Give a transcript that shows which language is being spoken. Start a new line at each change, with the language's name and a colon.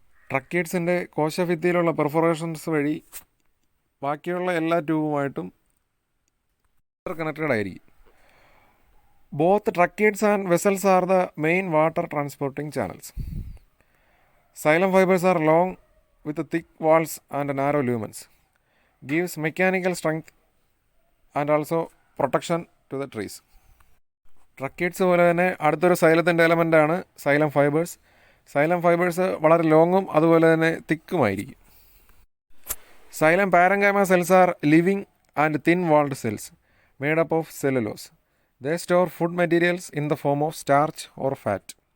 Malayalam: ട്രക്കേറ്റ്സിൻ്റെ കോശഭിത്തിയിലുള്ള perforations വഴി ബാക്കിയുള്ള എല്ലാ ട്യൂബുമായിട്ടും ഇൻ്റർ കണക്റ്റഡ് ആയിരിക്കും.
English: Both tracheids and vessels are the main water transporting channels. Xylem fibers are long with thick walls and narrow lumens. Gives mechanical strength and also protection to the trees.
Malayalam: ട്രക്കേറ്റ്സ് പോലെ തന്നെ അടുത്തൊരു സൈലത്തിൻ്റെ എലമെൻ്റാണ് xylem fibres. Xylem fibres വളരെ ലോങ്ങും അതുപോലെ തന്നെ തിക്കുമായിരിക്കും.
English: Xylem parenchyma cells are living and thin walled cells made up of cellulose. They store food materials in the form of starch or fat.